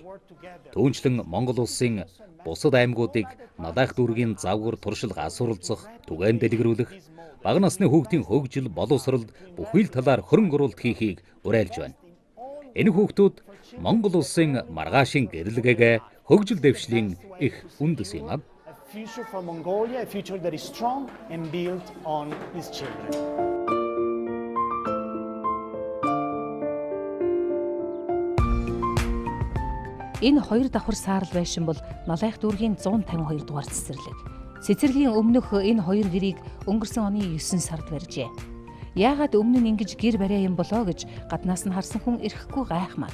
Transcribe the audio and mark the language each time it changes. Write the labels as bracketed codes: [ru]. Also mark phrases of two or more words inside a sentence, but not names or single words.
[mn] Түүнчлэн Монгол улсын бусад аймагуудыг Налайх дүүргийн завгар туршилга асууралцах, түгээн дэлгэрүүлэх, бага насны хүүхдийн хөгжил, боловсролд бүхий л талаар хөрөнгө оруулалт хийхийг уриалж байна. Энэ хүүхдүүд Монгол улсын маргаашийн гэрлэгээ, хөгжил дэвшлийн их үндэс юм аа. [en] Future for Mongolia, a future that is strong and built on its children. [mn] Энэ хоёр давхар саарл байшин бол Налайх дүүргийн 152 дугаар цэцэрлэг. Цэцэрлэгийн өмнөх энэ хоёр гэрийг өнгөрсөн оны 9 сард барьжээ. Яагаад өмнө нь ингэж гэр бариа юм болоо гэж гаднаас нь харсан хүн ирэхгүй гайхмаар.